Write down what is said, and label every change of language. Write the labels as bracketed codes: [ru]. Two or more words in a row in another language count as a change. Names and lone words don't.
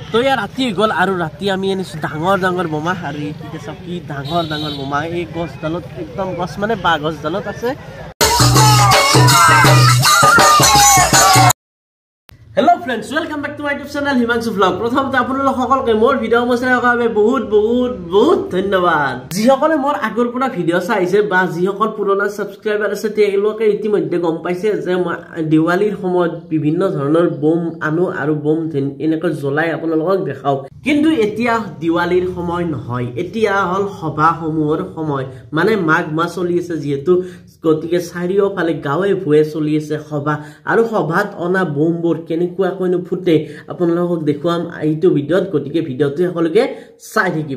[as] তো ইয়াৰ ৰাতি গ'ল আৰু ৰাতি আমি আনিছোঁ ডাঙৰ ডাঙৰ বোমা আৰু কি চাওক কি ডাঙৰ ডাঙৰ বোমা এই গছডালত একদম গছ মানে বাঁহ গছডালত আছে। [en] Hello friends welcome back to my YouTube channel [as] हिमांशु व्लॉग प्रथमতে আপোনালোক সকলকে মোৰ ভিডিও মচাৰ বাবে বহুত বহুত বহুত ধন্যবাদ যিসকলে মোৰ আগৰ পৰা ভিডিও চাইছে বা যিসকল পুৰণা সাবস্ক্ৰাইবাৰ আছে তেওঁলোকে ইতিমধ্যে গম পাইছে যে মই দিৱালীৰ সময়ত বিভিন্ন ধৰণৰ বম আনো আৰু বম এনেকৈ জ্বলাই আপোনালোকক দেখাও কিন্তু এতিয়া দিৱালীৰ সময় নহয় এতিয়া হল সভাসমূহৰ সময় মানে মাঘ মাহ চলি আছে যেহেতু গতিকে চাৰিওফালে গাঁৱে ভুৱে চলি আছে সভা আৰু সভাত অনা বমবোৰ কেনেকুৱা কৈনো ফুটে আপোনালোকক দেখুৱাম এইটো ভিডিঅ'ত গতিকে ভিডিঅ'টো সকলোকে চাই থাকিব।